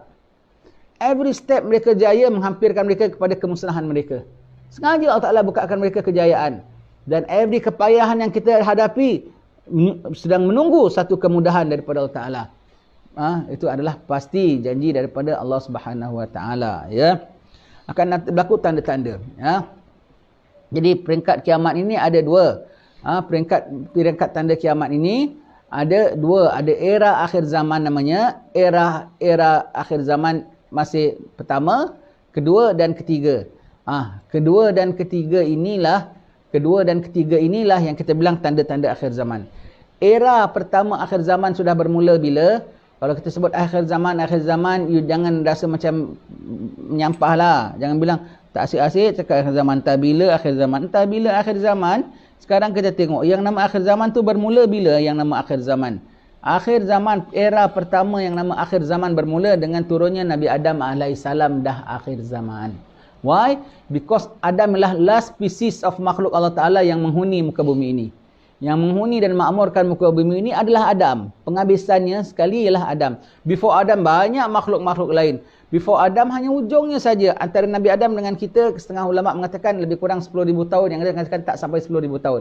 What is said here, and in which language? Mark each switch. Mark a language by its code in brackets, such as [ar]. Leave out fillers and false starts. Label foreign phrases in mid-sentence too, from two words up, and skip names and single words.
[en] Every step [ms] mereka jaya menghampirkan mereka kepada kemusnahan mereka. Sengaja Allah Ta'ala bukakan mereka kejayaan. Dan every kepayahan yang kita hadapi sedang menunggu satu kemudahan daripada Allah Ta'ala. Itu adalah pasti janji daripada Allah [ar] Subhanahu Wa Ta'ala, [ms] ya. Akan berlaku tanda-tanda, ya. Jadi peringkat kiamat ini ada dua. Peringkat tanda kiamat ini ada dua. Ada era akhir zaman namanya. Era akhir zaman masih pertama, kedua dan ketiga. Kedua dan ketiga inilah yang kita bilang tanda-tanda akhir zaman. Era pertama akhir zaman sudah bermula bila? Kalau kita sebut akhir zaman, you jangan rasa macam menyampah lah. Jangan bilang tak asyik-asyik cakap akhir zaman. Entah bila akhir zaman. Sekarang kita tengok yang nama akhir zaman tu bermula bila yang nama akhir zaman. Akhir zaman, era pertama yang nama akhir zaman bermula dengan turunnya Nabi Adam AS, dah akhir zaman. [en] Why? Because [ms] Adam adalah [en] last species of [ms] makhluk Allah Ta'ala yang menghuni muka bumi ini. Yang menghuni dan makmurkan muka bumi ini adalah Adam. Penghabisannya sekali ialah Adam. Before Adam banyak makhluk-makhluk lain. Before Adam hanya ujungnya saja. Antara Nabi Adam dengan kita, setengah ulama mengatakan lebih kurang 10,000 tahun. Yang ada mengatakan tak sampai 10,000 tahun.